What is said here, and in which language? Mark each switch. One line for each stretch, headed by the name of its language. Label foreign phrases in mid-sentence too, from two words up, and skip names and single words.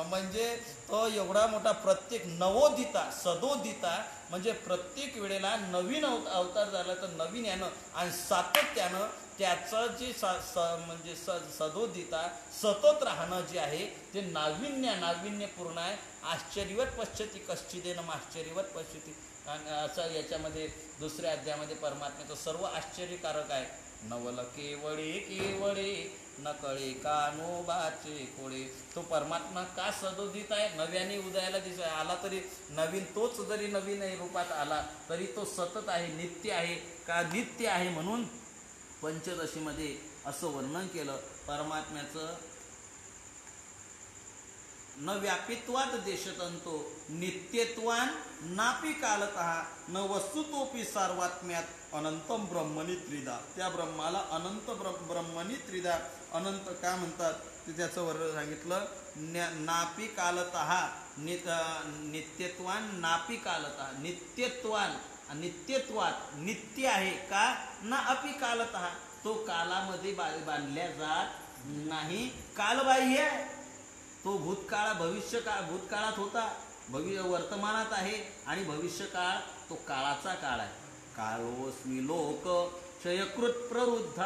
Marathi: म्हणजे तो एवढा मोठा प्रत्येक
Sanskrit: नवोदिता सदोदिता,
Marathi: म्हणजे प्रत्येक वेळेला नवीन अवतार झाला तर नवीन यानं आणि सातत्यानं त्याचं जे म्हणजे सदोदिता सतत राहणं जे आहे ते नाविन्यपूर्ण आहे.
Sanskrit: आश्चर्यवत पश्यती कश्चिदेन आश्चर्यवत पश्यती.
Marathi: असं याच्यामध्ये दुसऱ्या अध्यायामध्ये परमात्म्याचं सर्व आश्चर्यकारक आहे. नवल केवळे न कळे कानोबाचे कोळे. तो परमात्मा का सदोदित आहे, नव्याने उदयाला आला तरी नवीन, तोच जरी नवीन रूपात आला तरी तो सतत आहे, नित्य आहे. का नित्य आहे म्हणून पंचदशीमध्ये असं वर्णन केलं परमात्म्याचं.
Sanskrit: न व्यापित्वात देशतंतो नित्यत्वान नापी कालतः न वस्तुतोपी सार्वात्म्यात अनंतम ब्रह्मणी त्रिधा.
Marathi: त्या ब्रह्माला
Sanskrit: अनंत ब्रह्मणी त्रिधा.
Marathi: अनंत का म्हणतात ते त्याचं वर्णन सांगितलं.
Sanskrit: नापी कालतः नित्यत्वान नापी कालतः.
Marathi: नित्यत्वात नित्य आहे का
Sanskrit: ना अपि कालतः.
Marathi: तो कालामध्ये बांधल्या जात नाही, कालबाह्य आहे. तो भूतकाळात होता, वर्तमानात आहे आणि भविष्यकाळ तो काळाचा काळ आहे.
Sanskrit: कालोस्मी लोक क्षयकृत प्रवृद्धा.